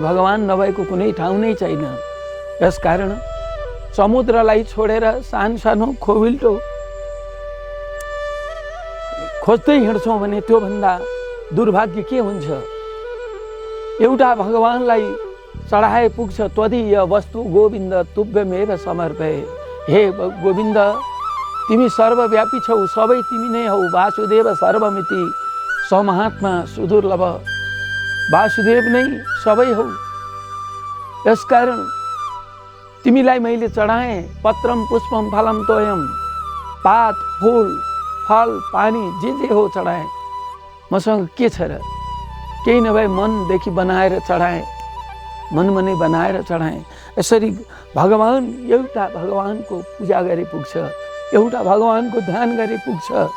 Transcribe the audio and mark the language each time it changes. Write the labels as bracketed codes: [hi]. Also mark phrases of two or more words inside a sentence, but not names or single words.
[ne] भगवान नभएको कुनै ठाउँ नै छैन। यसकारण समुद्रलाई छोडेर सानो खोबिल्टो खोज्दै हिँड्छौँ भने त्योभन्दा दुर्भाग्य के हुन्छ? एउटा भगवानलाई चढाए पुग्छ। [sa] त्वदीय वस्तु गोविन्द तुभ्यमेव समर्पये। [ne] हे गोविन्द, तिमी सर्वव्यापी छौ, सबै तिमी नै हौ। [sa] वासुदेव सर्वमिति समहात्मा सुदुर्लभ। [ne] वासुदेव नै सबै हौ। यसकारण तिमीलाई मैले चढाएँ। [sa] पत्रम पुष्पम फलम तोयम, [ne] पात फूल फल पानी जे हो चढाएँ। मसँग के छ र? केही नभए मनदेखि बनाएर चढाएँ, मनमा नै बनाएर चढाएँ। यसरी भगवान, एउटा भगवानको पूजा गरे पुग्छ, एउटा भगवानको ध्यान गरे पुग्छ।